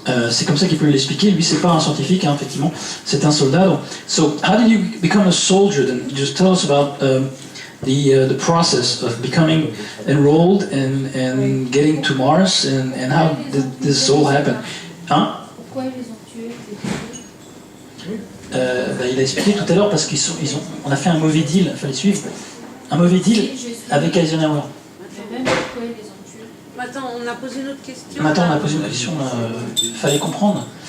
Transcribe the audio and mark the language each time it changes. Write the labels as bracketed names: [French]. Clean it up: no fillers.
[French] C'est comme ça qu'il peut l'expliquer. Lui, c'est pas un scientifique, hein, effectivement, c'est un soldat. [English] Donc, so, how did you become a soldier? Then just tell us about the process of becoming enrolled and getting to Mars and how did this all happen? [French] Hein? Pourquoi ils les ont tués? Il a expliqué tout à l'heure parce on a fait un mauvais deal, il fallait suivre. Un mauvais deal avec Eisenhower. Mais même pourquoi ils les ont tués? Attends, on a posé une autre question. Maintenant, on a posé une question, fallait comprendre.